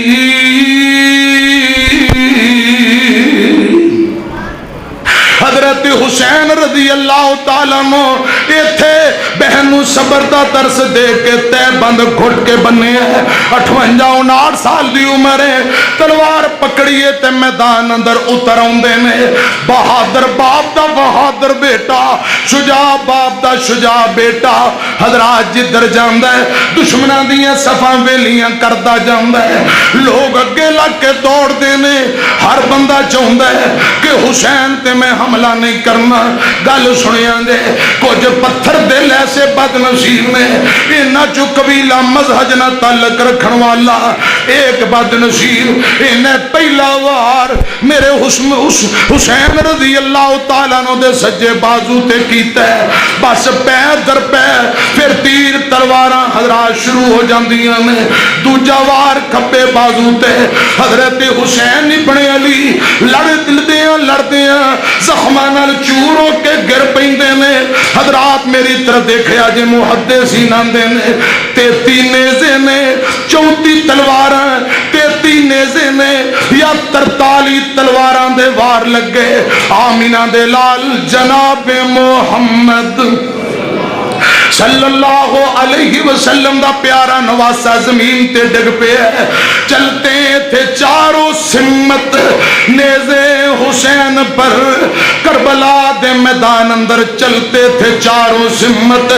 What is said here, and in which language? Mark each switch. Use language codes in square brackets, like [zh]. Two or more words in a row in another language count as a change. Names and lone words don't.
[pa] حضرت حسین [ar] رضی اللہ تعالیٰ عنہ [pa] ایتھے بہنوں صبر دا درس دے کے تے بند گھٹ کے بنے ہیں۔ 58-59 سال دی عمر ہے، تلوار پکڑیے تے میدان اندر اتر آندے نے۔ بہادر باپ دا بہادر بیٹا، شجاع باپ دا شجاع بیٹا حضرات جدھر جاندا ہے دشمناں دیاں صفاں ویلیاں کردا جاندا ہے، لوگ اگے لگ کے دوڑ دے نے، ہر بندہ چاہندا ہے کہ حسین تے میں حملہ نہیں کرنا۔ گل سنیاں دے کچھ پتھر دل ایسے بد نصیب نے، انہاں چو قبیلہ مذہب نہ تعلق رکھن والا ایک بد نصیب انہیں پہلا وار میرے حسین [ar] رضی اللہ تعالیٰ عنہ [pa] دے سجے بازو تے کیتا ہے، بس پیر در پیر پھر تیر تلواراں حضرات شروع ہو جاندیاں نے۔ دوجا وار کھبے بازو تے حضرت حسین ابن علی لڑدیاں زخماں نال چور ہو کے گر پیندے نے۔ حضرات میری طرف دیکھیا جے محدثین آندے نے 33 نیزے نے، 34 تلواراں 33 نیزے نے یا 43 تلواراں دے وار لگے۔ آمینہ دے لال جناب محمد [ar] صلی اللہ علیہ وسلم [pa] دا پیارا نواسا زمین تے ڈگ پہ ہے۔ [ur] چلتے تھے چاروں سمت نیزے حسین پر، [pa] کربلا دے میدان اندر [ur] چلتے تھے چاروں سمت